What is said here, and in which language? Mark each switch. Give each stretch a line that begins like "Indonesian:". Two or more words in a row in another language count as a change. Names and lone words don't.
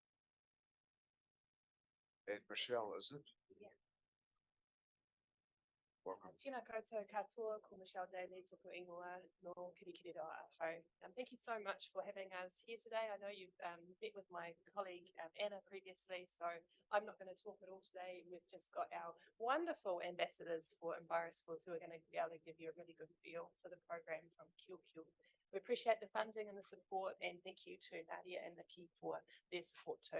English: And Michelle, is it? Yeah. Welcome.
Māori: Tēnā koutou katoa, ko Michelle Daly, tuku ingoa, no kirikiriroa ahau.
English: Thank you so much for having us here today. I know you've met with my colleague Anna previously, so I'm not going to talk at all today. We've just got our wonderful ambassadors for EnviroSchools who are going to be able to give you a really good feel for the program from Kilkil. We appreciate the funding and the support, and thank you to Nadia and Nikki for their support too.